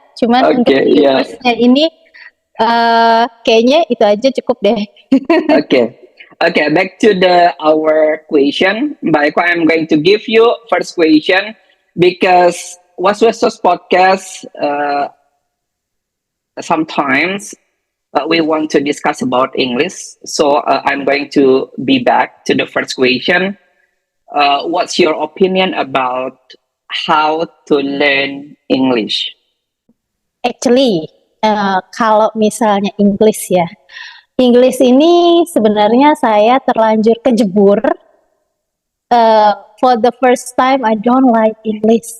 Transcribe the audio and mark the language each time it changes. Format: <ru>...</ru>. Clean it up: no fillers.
<id>Cuman untuk viewersnya ini kayaknya itu aja cukup deh.</id> <en>Okay, back to our question. Mbak Eko, I'm going to give you first question because Was podcast sometimes we want to discuss about English. So I'm going to be back to the first question. What's your opinion about how to learn English?</en> <id>Actually, kalau misalnya English ya, English ini sebenarnya saya terlanjur kejebur.</id> <en>For the first time, I don't like English.</en>